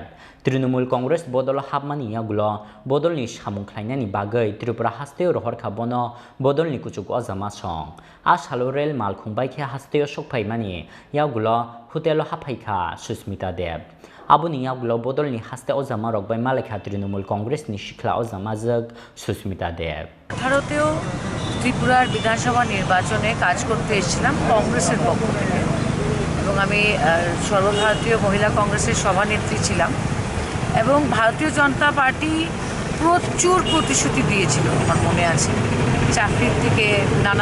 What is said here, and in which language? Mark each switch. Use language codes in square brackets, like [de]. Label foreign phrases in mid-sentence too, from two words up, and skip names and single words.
[trp] Trinamool Congress Bodol Habmani Yagulo Bodolni Samungklainani Bagai Tripura hasteo Rohor Kabono Bodolni Kuchuk Ozamasong. Ashalorel Malkhungbaikhe hasteo Sokpaimani Yagulo Hutelo Hapaika Susmita Deb. Abuni yagulo bodolni haste ozama rokbai malekha Trinamool Congress ni Shikla Ozamajak Susmita Deb. [bn] ভারতেও ত্রিপুরার বিধানসভা নির্বাচনে কাজ করতে এসেছিলাম কংগ্রেসের পক্ষ থেকে এবং আমি সর্বভারতীয় মহিলা কংগ্রেসের সভানেত্রী ছিলাম এবং ভারতীয় জনতা পার্টি প্রচুর প্রতিশ্রুতি দিয়েছিল আমার মনে আছে চাকরির থেকে নানা